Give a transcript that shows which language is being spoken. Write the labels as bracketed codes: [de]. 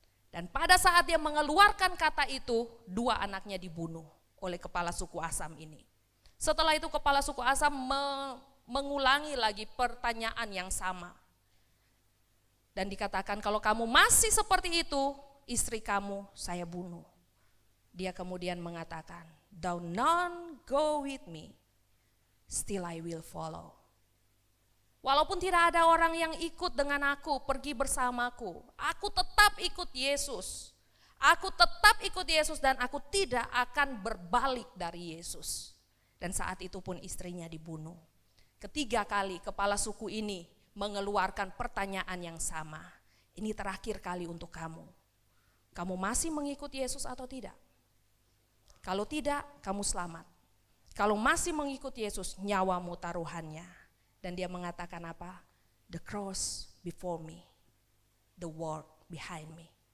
[id] Dan pada saat dia mengeluarkan kata itu, 2 anaknya dibunuh oleh kepala suku Asam ini. Setelah itu kepala suku Asam mengulangi lagi pertanyaan yang sama. Dan dikatakan kalau kamu masih seperti itu, istri kamu saya bunuh. Dia kemudian mengatakan, [en] though none go with me, still I will follow. [id] Walaupun tidak ada orang yang ikut dengan aku, pergi bersamaku, aku tetap ikut Yesus. Aku tetap ikut Yesus dan aku tidak akan berbalik dari Yesus. Dan saat itu pun istrinya dibunuh. Ketiga kali kepala suku ini mengeluarkan pertanyaan yang sama. Ini terakhir kali untuk kamu. Kamu masih mengikut Yesus atau tidak? Kalau tidak, kamu selamat. Kalau masih mengikut Yesus, nyawamu taruhannya. Dan dia mengatakan apa? [en] The cross before me, the world behind me.